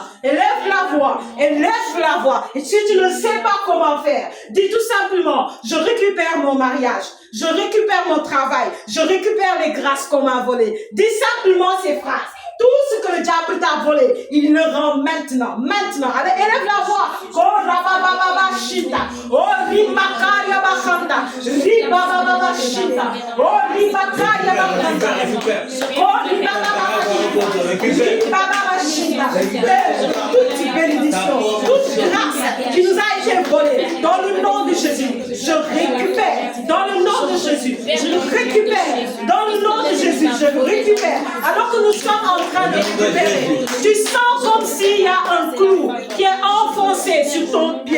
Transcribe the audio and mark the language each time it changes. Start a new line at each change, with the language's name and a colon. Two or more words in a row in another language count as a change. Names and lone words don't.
French: Élève la voix. Élève la voix. Et si tu ne sais pas comment faire, dis tout simplement, je récupère mon mariage. Je récupère mon travail. Je récupère les grâces qu'on m'a volées. Dis simplement ces phrases. Tout ce que le diable t'a volé, il le rend maintenant. Maintenant. Allez, élève la voix. Oh, rabababa shita. Oh, ribakaria bakanda. Ribababa shita. Oh, ribakaria bakanda. Oh, ribababa shita. Ribababa shita. Toute bénédiction, toute grâce qui nous a été volée, dans le nom de Jésus, je récupère. Dans le nom de Jésus, je récupère. Dans le nom de Jésus, je récupère. Alors que nous sommes en train de récupérer, tu sens comme s'il y a un clou qui est enfoncé sur ton pied.